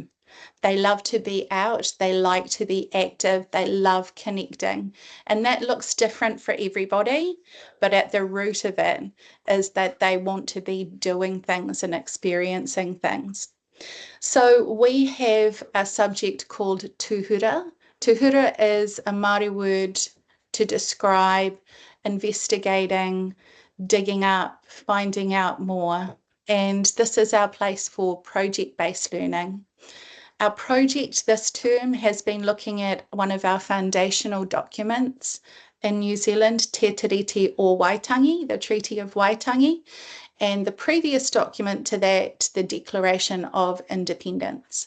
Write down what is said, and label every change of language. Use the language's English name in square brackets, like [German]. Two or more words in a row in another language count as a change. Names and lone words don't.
[English] They love to be out, they like to be active, they love connecting. And that looks different for everybody, but at the root of it is that they want to be doing things and experiencing things. So we have a subject called tuhura. Tuhura is a Māori word to describe investigating, digging up, finding out more. And this is our place for project-based learning. Our project this term has been looking at one of our foundational documents, in New Zealand, Te Tiriti o Waitangi, the Treaty of Waitangi, and the previous document to that, the Declaration of Independence.